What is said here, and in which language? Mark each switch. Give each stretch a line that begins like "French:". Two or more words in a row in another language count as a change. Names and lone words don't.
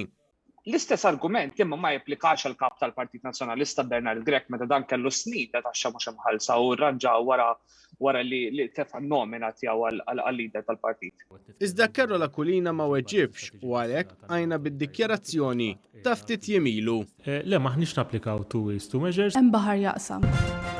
Maltese: L-istess argument imma ma japplikax għal kap tal-Partit Nazzjonalista Bernard Grech meta dan kellu snin ta' taxxa mhux imħallsa u rranġa wara li tefa' nomina tiegħu għal-lider tal-partit. Iżda Carola Kulina ma weġġibx u għalhekk għajna bid-dikjarazzjoni ta' ftit jiem ilu. Le maħniex napplikaw
English: two ways, two measures.
Maltese: Hemm baħar jaqsam.